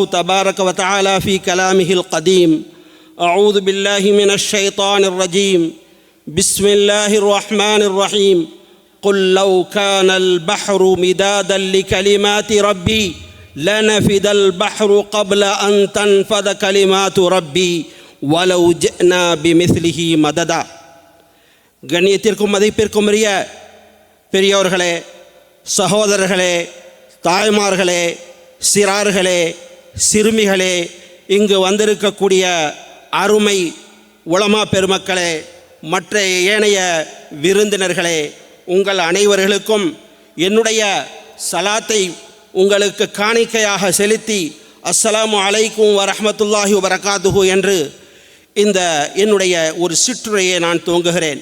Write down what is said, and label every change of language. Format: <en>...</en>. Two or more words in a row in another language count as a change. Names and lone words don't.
<ar>تبارك وتعالى في كلامه القديم أعوذ بالله من الشيطان الرجيم بسم الله الرحمن الرحيم قل لو كان البحر مدادا لكلمات ربي لنفد البحر قبل أن تنفذ كلمات ربي ولو جئنا بمثله مددا.</ar> <ta>கண்ணியத்திற்கும் மதிப்பிற்கும் உரிய பெரியோர்களே, சகோதரர்களே, தாய்மார்களே, சிறார்களே, சிறுமிகளே, இங்கு வந்திருக்கக்கூடிய அருமை உலமா பெருமக்களே, மற்ற ஏனைய விருந்தினர்களே, உங்கள் அனைவர்களுக்கும் என்னுடைய சலாத்தை உங்களுக்கு காணிக்கையாக செலுத்தி</ta> <ar>السلام عليكم ورحمة الله وبركاته</ar> <ta>என்று இந்த என்னுடைய ஒரு சிற்றுரையை நான் துவங்குகிறேன்.</ta>